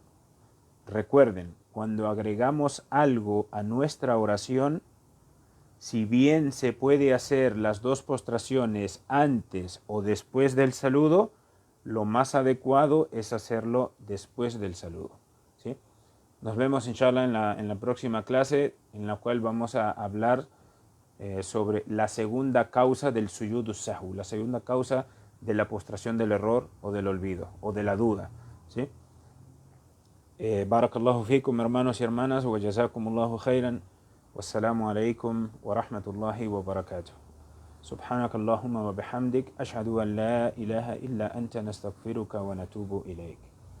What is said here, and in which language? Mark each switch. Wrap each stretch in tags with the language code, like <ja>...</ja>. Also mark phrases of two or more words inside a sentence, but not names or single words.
<es>Recuerden, cuando agregamos algo a nuestra oración, si bien se puede hacer las 2 postraciones antes o después del saludo, lo más adecuado es hacerlo después del saludo. ¿Sí? Nos vemos inshallah en la próxima clase, en la cual vamos a hablar sobre la segunda causa del</es> <ar>سجود السهو,</ar> <es>la segunda causa de la postración del error o del olvido o de la duda. ¿Sí?</es> <ar>بارك الله فيكم,</ar> <es>hermanos y hermanas,</es> <ar>وجزاكم الله خيرا. والسلام عليكم ورحمة الله وبركاته. سبحانك اللهم وبحمدك أشهد أن لا إله إلا أنت نستغفرك ونتوب إليك.</ar>